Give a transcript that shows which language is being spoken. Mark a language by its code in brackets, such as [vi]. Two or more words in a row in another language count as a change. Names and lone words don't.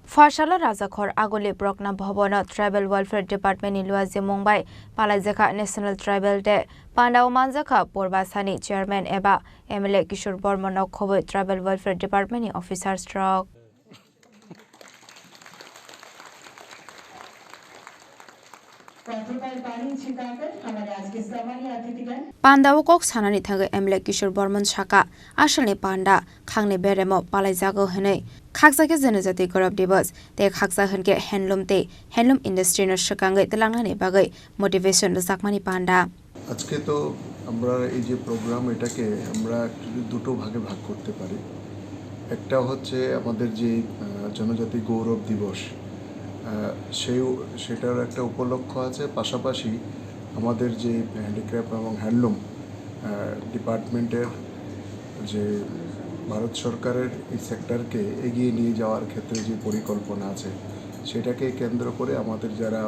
[trp] Farshala Rajakhor Aguli Pragna Bhavan Tribal Welfare Department in Luwajimung by Palaijakha National Tribal Day Pandau Manjakha Porbasani Chairman Eba MLA Kishore Borman Khoboi Tribal Welfare Department Officer Stroke Pandau Kok Sanani Thaga MLA Kishore Borman Shaka Ashani Panda Khangni Beremo Palaijakha Hene Khaksa Janajati Gaurav Divas Te Khaksa Hanke [en] Handloom Industry [trp] no Shakangai Telangani Bagai Motivation Zakmani Panda [bn] আজকে তো আমরা এই যে প্রোগ্রাম এটাকে আমরা দুটো ভাগে ভাগ করতে পারি একটা হচ্ছে আমাদের যে জনজাতি গৌরব দিবস সেটার একটা উপলক্ষ আছে পাশাপাশি আমাদের যে হ্যান্ডিক্রাফট এবং [en] handloom department [bn] যে ভারত সরকারের এই সেক্টরকে এগিয়ে নিয়ে যাওয়ার ক্ষেত্রে যে পরিকল্পনা আছে সেটাকে কেন্দ্র করে আমাদের যারা